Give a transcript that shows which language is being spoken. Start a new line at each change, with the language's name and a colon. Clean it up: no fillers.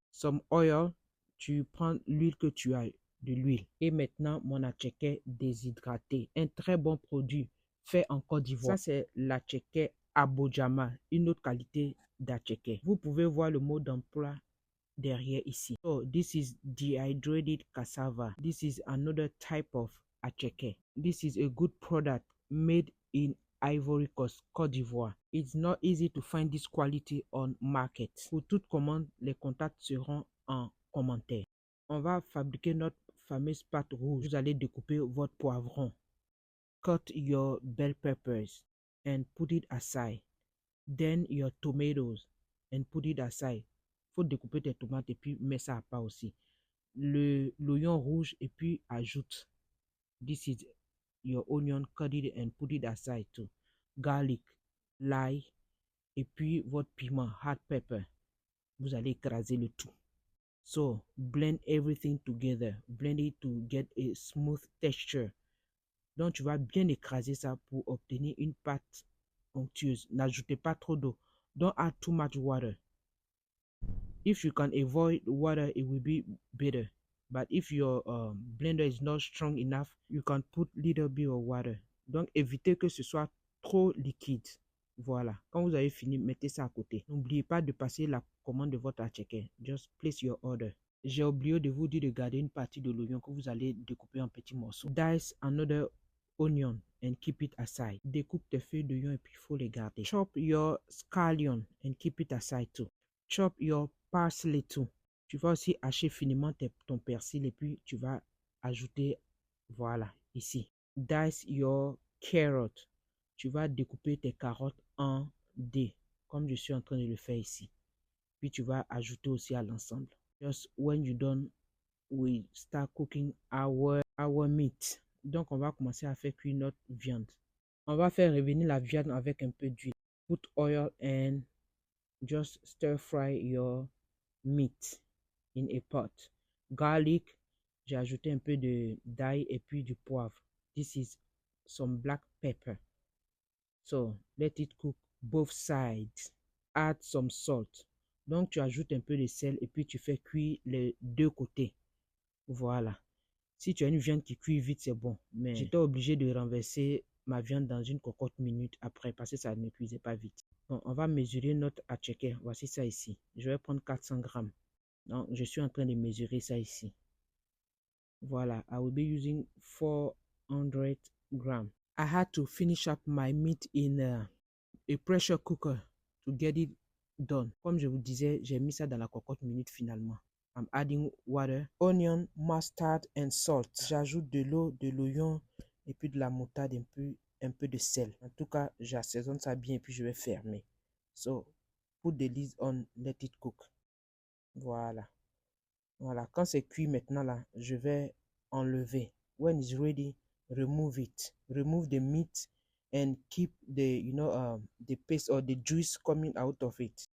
English: Some oil,
French: tu prends l'huile que tu as, de l'huile. Et maintenant, mon attiéké déshydraté. Un très bon produit fait en Côte d'Ivoire. Ça, c'est l'attiéké Agbodiama, une autre qualité d'attiéké. Vous pouvez voir le mot d'emploi derrière ici.
English: So, this is dehydrated cassava. This is another type of attiéké. This is a good product made in Ivory Coast, Côte d'Ivoire. It's not easy to find this quality on market.
French: Pour toute commande, les contacts seront en commentaire. On va fabriquer notre fameuse pâte rouge. Vous allez découper votre poivron.
English: Cut your bell peppers and put it aside. Then your tomatoes and put it aside.
French: Faut découper tes tomates et puis mettre ça à part aussi. L'oignon rouge et puis ajoute.
English: This is your onion, cut it and put it aside too. Garlic, l'ail et puis votre piment, hot pepper.
French: Vous allez écraser le tout.
English: So, blend everything together. Blend it to get a smooth texture.
French: Donc, tu vas bien écraser ça pour obtenir une pâte onctueuse. N'ajoutez pas trop d'eau.
English: Don't add too much water. If you can avoid water, it will be better. But if your blender is not strong enough, you can put little bit of water.
French: Donc, évitez que ce soit trop liquide. Voilà. Quand vous avez fini, mettez ça à côté. N'oubliez pas de passer la commande de votre attiéké.
English: Just place your order.
French: J'ai oublié de vous dire de garder une partie de l'oignon que vous allez découper en petits morceaux.
English: Dice another onion and keep it aside.
French: Découpe tes feuilles d'oignon et puis il faut les garder.
English: Chop your scallion and keep it aside too. Chop your parsley too.
French: Tu vas aussi hacher finement ton persil et puis tu vas ajouter, voilà, ici.
English: Dice your carrot.
French: Tu vas découper tes carottes en dés, comme je suis en train de le faire ici. Puis tu vas ajouter aussi à l'ensemble.
English: Just when you're done, we start cooking our meat.
French: Donc, on va commencer à faire cuire notre viande. On va faire revenir la viande avec un peu d'huile.
English: Put oil and just stir fry your meat in a pot. Garlic,
French: j'ai ajouté un peu d'ail et puis du poivre.
English: This is some black pepper. So, let it cook both sides. Add some salt.
French: Donc, tu ajoutes un peu de sel et puis tu fais cuire les deux côtés. Voilà. Si tu as une viande qui cuit vite, c'est bon. Mais j'étais obligé de renverser ma viande dans une cocotte minute après parce que ça ne cuisait pas vite. Bon, on va mesurer notre attiéké. Voici ça ici. Je vais prendre 400 grammes. Donc, je suis en train de mesurer ça ici. Voilà.
English: I will be using 400 grams. I had to finish up my meat in a pressure cooker to get it done.
French: Comme je vous disais, j'ai mis ça dans la cocotte minute finalement.
English: I'm adding water, onion, mustard and salt.
French: J'ajoute de l'eau, de l'oignon et puis de la moutarde, un peu de sel. En tout cas, j'assaisonne ça bien et puis je vais fermer.
English: So, put the lid on, let it cook.
French: Voilà. Voilà. Quand c'est cuit maintenant là, je vais enlever.
English: When it's ready, remove it. Remove the meat and keep the paste or the juice coming out of it.